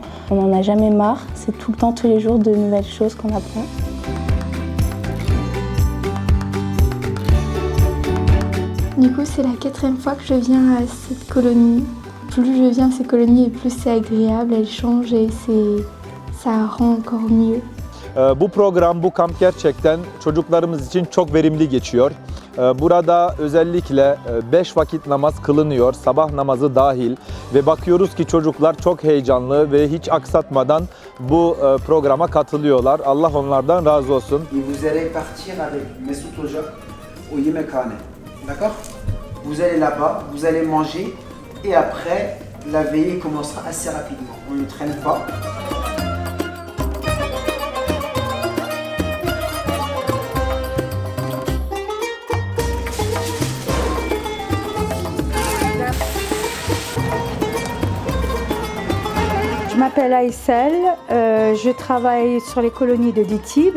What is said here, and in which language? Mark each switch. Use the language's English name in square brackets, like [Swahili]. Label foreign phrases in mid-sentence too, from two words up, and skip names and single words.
[French] On n'en a jamais marre, c'est tout le temps, tous les jours, de nouvelles choses qu'on apprend. Du coup, c'est la 4e fois que je viens à cette colonie. Plus je viens à ces colonies et plus c'est agréable, elles changent et ça rend encore mieux. [Turkish] Bu program, bu kamp gerçekten çocuklarımız için çok verimli geçiyor. Burada özellikle 5 vakit namaz kılınıyor, sabah namazı dahil ve bakıyoruz ki çocuklar çok heyecanlı ve hiç aksatmadan bu programa katılıyorlar. Allah onlardan razı olsun. [French] Vous allez partir avec Mesut Hoca au yemekhane. D'accord? Vous allez là-bas, vous allez manger et après la veillée commencera assez rapidement. On ne traîne pas. Je m'appelle Aïssel, je travaille sur les colonies de Ditib.